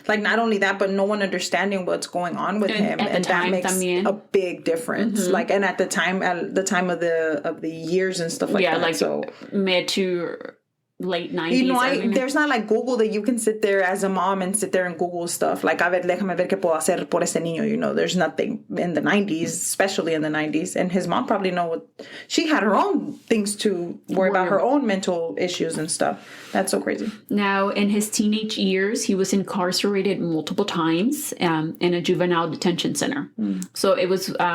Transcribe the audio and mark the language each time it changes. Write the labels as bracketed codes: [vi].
[en] Not only that, but no one understanding what's going on with him. And that makes a big difference. Mm-hmm. And at the time of the years and stuff like that. Yeah, so mid to late 90s. There's not Google that you can sit there as a mom and sit there and Google stuff. [es] A ver, déjame ver qué puedo hacer por ese niño. [en] There's nothing in the 90s, especially in the 90s. And his mom probably she had her own things to worry about, her own mental issues and stuff. That's so crazy. Now, in his teenage years, he was incarcerated multiple times in a juvenile detention center. Mm. So it was...